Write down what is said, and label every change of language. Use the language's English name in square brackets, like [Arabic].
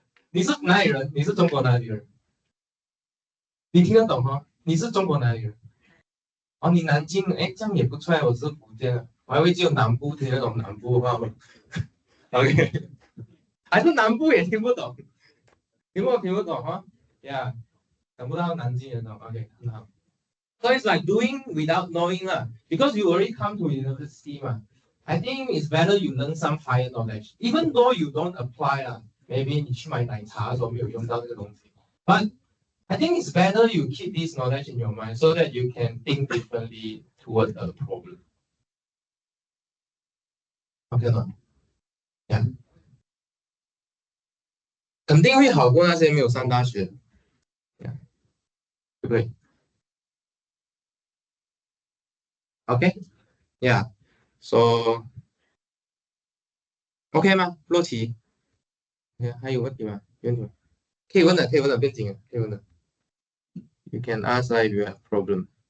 [Chinese] 你是哪里人？你是中国哪里人？你听得懂吗？你是中国哪里人？哦，你南京，哎，这样也不错，我是福建的，我还会只有南部听得懂南部话吗？OK，还是南部也听不懂。听不懂哈？Yeah，想不到南京人哦。 OK，很好。 [English] So it's like doing without knowing lah, because you already come to university ma. I think it's better you learn some higher knowledge, even though you don't apply lah. [Chinese] Maybe 你去买奶茶的时候没有用到这个东西。 [English] But I think it's better you keep this knowledge in your mind so that you can think differently toward a problem. [Chinese] OK 吗？Yeah，肯定会好过那些没有上大学的，yeah，对不对？OK，Yeah，So OK 吗？洛奇，还有问题吗？有问题吗？可以问的，可以问的，不要紧的，可以问的。 [English] You can ask if you have problem.